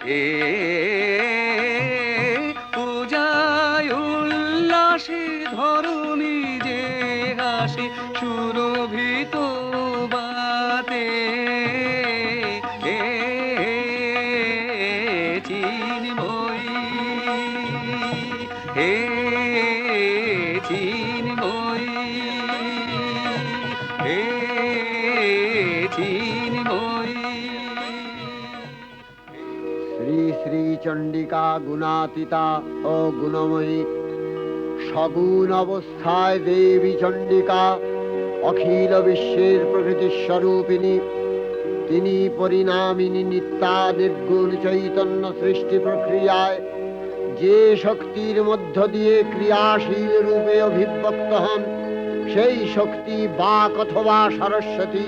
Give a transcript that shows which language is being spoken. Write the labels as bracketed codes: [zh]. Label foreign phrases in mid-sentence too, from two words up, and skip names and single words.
[bn] পূজায় উল্লাসে ধরণী যে হাসে সুরভিত বাতে চিন্ময়ী হে চিন্ময়ী হে চিন্ময়ী শ্রী শ্রী চণ্ডিকা গুণাতীতা আর গুণময়ী সগুণ অবস্থায় দেবী চণ্ডিকা অখিল বিশ্বের প্রকৃতি স্বরূপিণী। তিনি পরিণামিনী নিত্যা নির্গুণ চৈতন্য সৃষ্টি প্রক্রিয়ায় যে শক্তির মধ্য দিয়ে ক্রিয়াশীল রূপে অভিব্যক্ত হন সেই শক্তি বাক অথবা সরস্বতী।